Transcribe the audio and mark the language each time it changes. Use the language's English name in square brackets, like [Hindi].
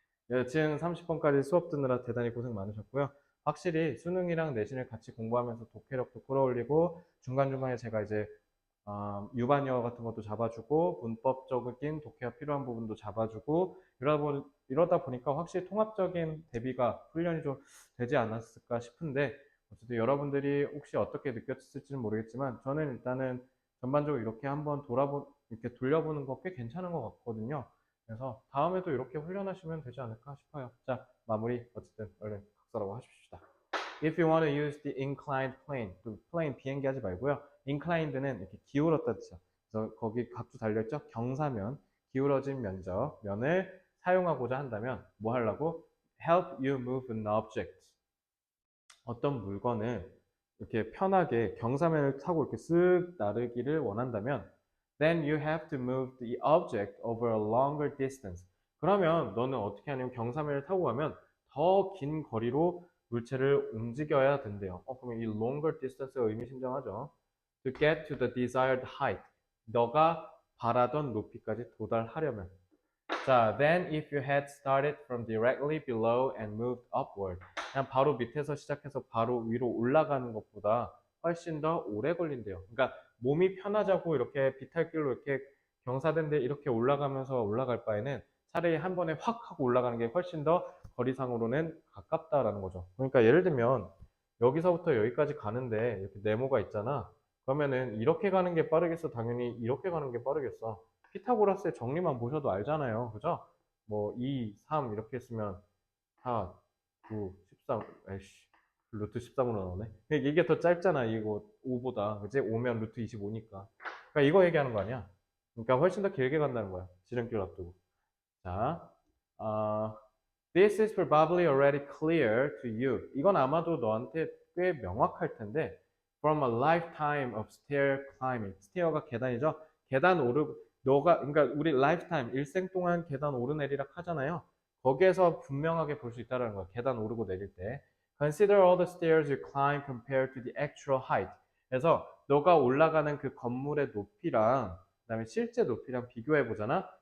[Korean] 여튼 30번까지 수업 듣느라 대단히 고생 많으셨고요. 확실히 수능이랑 내신을 같이 공부하면서 독해력도 끌어올리고 중간중간에 제가 이제 유반여 같은 것도 잡아주고 문법적인 독해가 필요한 부분도 잡아주고 이러다 보니까 확실히 통합적인 대비가 훈련이 좀 되지 않았을까 싶은데 어쨌든 여러분들이 혹시 어떻게 느꼈을지는 모르겠지만 저는 일단은 전반적으로 이렇게 한번 이렇게 돌려보는 거 꽤 괜찮은 것 같거든요. 그래서 다음에도 이렇게 훈련하시면 되지 않을까 싶어요. 자, 마무리 어쨌든 얼른 각서라고 하십시다. [English] If you want to use the inclined plane, [Korean] 또 plane 비행기 하지 말고요. inclined는 이렇게 기울었다 뜻이야. 그래서 거기 각주 달려있죠? 경사면, 기울어진 면을 사용하고자 한다면 뭐 하려고? [English] Help you move an object. [Korean] 어떤 물건을 이렇게 편하게 경사면을 타고 이렇게 쓱 나르기를 원한다면 [English] then you have to move the object over a longer distance. [Korean] 그러면 너는 어떻게 하냐면 경사면을 타고 가면 더 긴 거리로 물체를 움직여야 된대요. 그러면 이 longer distance가 의미심장하죠. [English] To get to the desired height. [Korean] 너가 바라던 높이까지 도달하려면. 자, [English] then if you had started from directly below and moved upward. [Korean] 그냥 바로 밑에서 시작해서 바로 위로 올라가는 것보다 훨씬 더 오래 걸린대요. 그러니까 몸이 편하자고 이렇게 비탈길로 이렇게 경사된데 이렇게 올라가면서 올라갈 바에는 차라리 한 번에 확 하고 올라가는 게 훨씬 더 거리상으로는 가깝다라는 거죠. 그러니까 예를 들면 여기서부터 여기까지 가는데 이렇게 네모가 있잖아. 그러면은 이렇게 가는 게 빠르겠어? 당연히 이렇게 가는 게 빠르겠어. 피타고라스의 정리만 보셔도 알잖아요. 그죠? 뭐 2, 3 이렇게 했으면 4, 9, 13, 에이씨 루트 13으로 나오네. 이게 더 짧잖아. 이거 5보다. 그치? 5면 루트 25니까. 그러니까 이거 얘기하는 거 아니야. 그러니까 훨씬 더 길게 간다는 거야. 지름길 앞두고. 자, [English] this is probably already clear to you. [Korean] 이건 아마도 너한테 꽤 명확할 텐데 [English] from a lifetime of stair climbing. [Korean] 스테어가 계단이죠. 계단 그러니까 우리 lifetime, 일생 동안 계단 오르내리락 하잖아요. 거기에서 분명하게 볼 수 있다는 거야. 계단 오르고 내릴 때. [English] Consider all the stairs you climb compared to the actual height. [Korean] 그래서 너가 올라가는 그 건물의 높이랑 그다음에 실제 높이랑 비교해 보잖아.